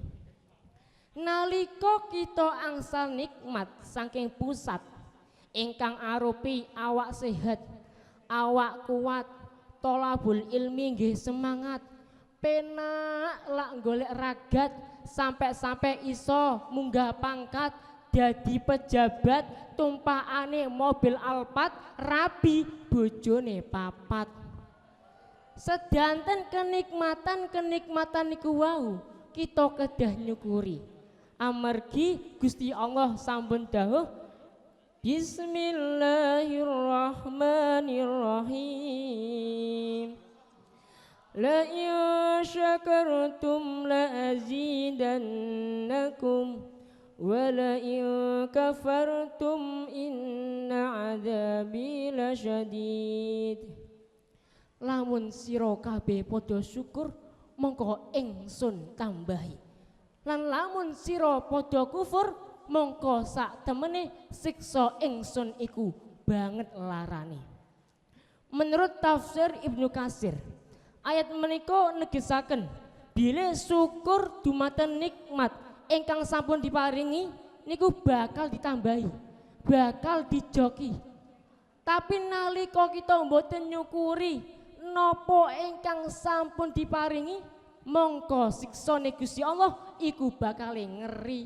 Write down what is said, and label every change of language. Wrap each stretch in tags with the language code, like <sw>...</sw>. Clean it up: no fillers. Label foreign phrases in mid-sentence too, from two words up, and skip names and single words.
<jv>Nalika kita angsal nikmat saking pusat ingkang arupi awak sehat, awak kuat,</jv> <ar>طلب العلم</ar> <jv>nggih semangat, penak lak golek ragat, sampai iso munggah pangkat dadi pejabat, tumpakane mobil Alphard, rabi bojone papat. Sedanten kenikmatan niku wau kita kedah nyukuri. Amargi Gusti Allah sampun dawuh,</jv> <ar>بسم الله الرحمن الرحيم. لئن شكرتم لأزيدنكم ولئن كفرتم إن عذابي لشديد.</ar> <jv>Lamun sira kabeh padha syukur mongko ingsun tambahi. Lan lamun sira padha kufur mongko sak temene siksa ingsun iku banget larane. Menurut tafsir Ibnu Katsir, ayat menika negesaken bilih syukur dumateng nikmat ingkang sampun diparingi niku bakal ditambahi, bakal dijoki. Tapi nalika kita mboten nyukuri napa ingkang sampun diparingi, mongko siksane Gusti Allah iku bakal ngeri.</jv>